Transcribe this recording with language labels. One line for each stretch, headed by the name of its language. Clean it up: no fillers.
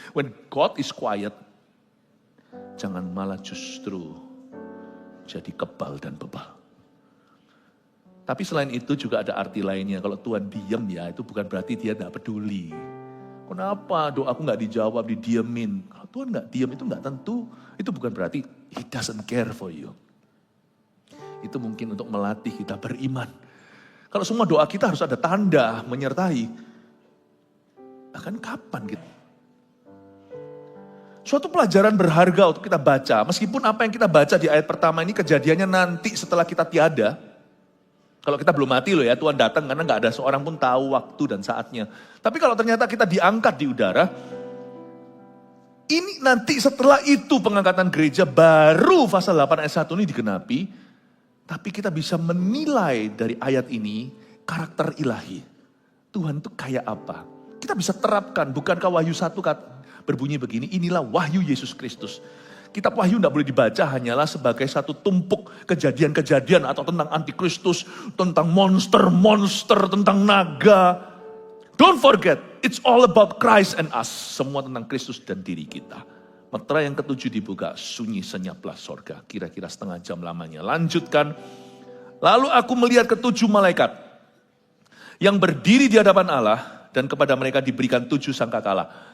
English: When God is quiet,
Indonesian: jangan malah justru jadi kebal dan bebal. Tapi selain itu juga ada arti lainnya. Kalau Tuhan diam ya, itu bukan berarti dia tidak peduli. Kenapa doaku gak dijawab, didiemin? Kalau Tuhan gak diam itu gak tentu. Itu bukan berarti
English: He doesn't care for you.
Indonesian: Itu mungkin untuk melatih kita beriman. Kalau semua doa kita harus ada tanda menyertai. Bahkan kapan gitu? Suatu pelajaran berharga untuk kita baca. Meskipun apa yang kita baca di ayat pertama ini kejadiannya nanti setelah kita tiada. Kalau kita belum mati loh ya, Tuhan datang karena gak ada seorang pun tahu waktu dan saatnya. Tapi kalau ternyata kita diangkat di udara, ini nanti setelah itu pengangkatan gereja baru pasal 8 ayat 1 ini digenapi. Tapi kita bisa menilai dari ayat ini karakter ilahi. Tuhan itu kayak apa? Kita bisa terapkan, bukankah Wahyu 1 berbunyi begini, inilah wahyu Yesus Kristus. Kitab Wahyu tidak boleh dibaca hanyalah sebagai satu tumpuk kejadian-kejadian atau tentang antikristus, tentang monster-monster, tentang naga.
English: Don't forget, it's all about Christ and us.
Indonesian: Semua tentang Kristus dan diri kita. Meterai yang ketujuh dibuka, sunyi senyaplah sorga. Kira-kira setengah jam lamanya. Lanjutkan. Lalu aku melihat ketujuh malaikat yang berdiri di hadapan Allah dan kepada mereka diberikan 7 sangkakala.